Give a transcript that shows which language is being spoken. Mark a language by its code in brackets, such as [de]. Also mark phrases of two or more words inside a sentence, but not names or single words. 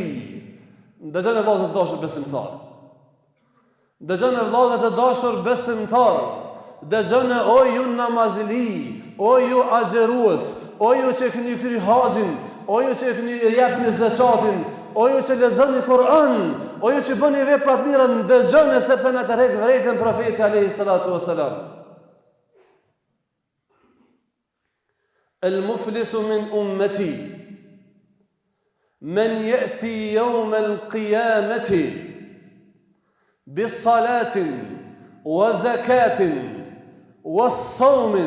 [sq] Dëgjoni vëllezër të dashur besimtar. Dëgjoni vëllezër të dashur besimtar. Dëgjoni o ju namazili, o ju agjerues, o ju që keni kry haxhin, o ju që keni japni zakatin, o ju që lexoni Kur'an, o ju që bëni vepra të mira, dëgjoni sepse na tërheq vërejtën profeti [ar] عليه الصلاة والسلام. المفلس من أمتي من يأتي يوم القيامة بصلاة وزكاة وصوم.